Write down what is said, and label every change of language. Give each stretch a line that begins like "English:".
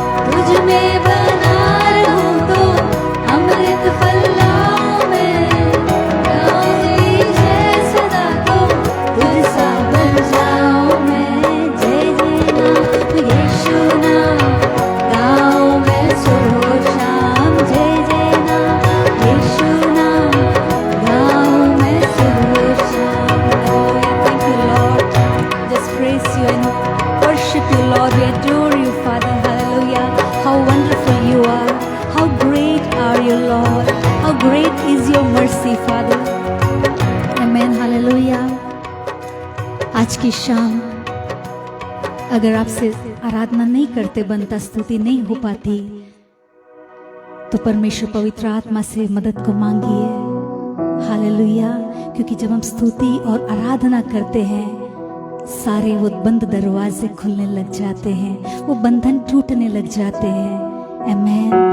Hindi: तुझ में बना रहूं तो अमृत फल लाऊं मैं, गाऊं तेरी जय सदा तो तुझ सा बन जाऊं मैं। जय जय नाम यीशु नाम, गाऊं मैं सुबह शाम। जय जय नाम यीशु नाम, गाऊं मैं सुबह शाम।
English: Thank you, Lord. Just praise you and worship you, Lord. We adore you, Father. Hallelujah. How wonderful you are. How great are you, Lord. How great is your mercy, Father. Amen. Hallelujah.
Hindi: आज की शाम अगर आपसे आराधना नहीं करते बनता, स्तुति नहीं हो पाती, तो परमेश्वर पवित्र आत्मा से मदद को मांगिए। हालेलुया। क्योंकि जब हम स्तुति और आराधना करते हैं, सारे वो बंद दरवाजे खुलने लग जाते हैं, वो बंधन टूटने लग जाते हैं। आमेन।